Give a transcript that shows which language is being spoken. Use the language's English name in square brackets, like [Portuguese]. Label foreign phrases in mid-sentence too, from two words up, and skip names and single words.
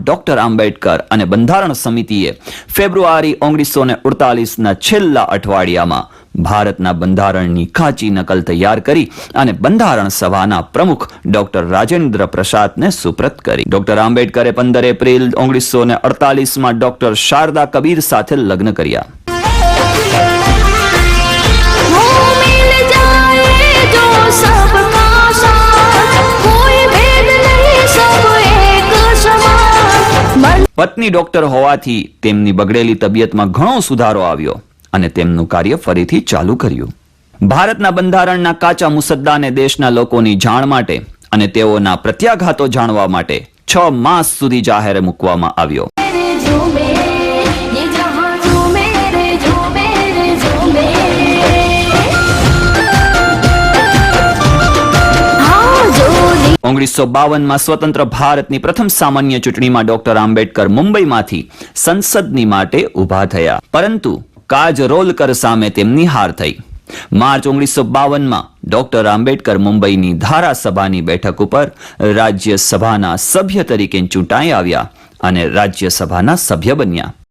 [Gujarati] ડોક્ટર આંબેડકર અને બંધારણ સમિતિએ ફેબ્રુઆરી 1948ના છેલ્લા અઠવાડિયામાં ભારતના બંધારણની કાચી નકલ તૈયાર કરી અને બંધારણ સભાના પ્રમુખ ડોક્ટર રાજેન્દ્ર પ્રસાદને સુપ્રત કરી. ડોક્ટર આંબેડકરે 15 એપ્રિલ 1948માં ડોક્ટર શારદા કબીર સાથે લગ્ન કર્યા. [Hindi] वो मिल जाए जो सबका साथ कोई भेद नहीं सब एक समान [Gujarati] પત્ની ડોક્ટર હોવાથી તેમની બગડેલી તબિયતમાં ઘણો સુધારો આવ્યો અને તેમનું કાર્ય ફરીથી ચાલુ કર્યું. ભારતના બંધારણના કાચા મુસદ્દાને દેશના લોકોની જાણ માટે અને તેઓના પ્રત્યાઘાતો જાણવા માટે 6 માસ સુધી જાહેર મૂકવામાં આવ્યો. [Hindi] रे झूमे ये जहां झूमे रे झूमे रे झूमे हाँ जोली [Gujarati] 1952માં સ્વતંત્ર ભારતની પ્રથમ સામાન્ય ચૂંટણીમાં ડોક્ટર આંબેડકર મુંબઈમાંથી સંસદની માટે ઊભા થયા, પરંતુ કાજરોલકર સામે તેમની હાર થઈ. માર્ચ 1952માં ડોક્ટર આંબેડકર મુંબઈની ધારાસભાની બેઠક ઉપર રાજ્યસભાના સભ્ય તરીકે ચૂંટાઈ આવ્યા અને રાજ્યસભાના સભ્ય બન્યા.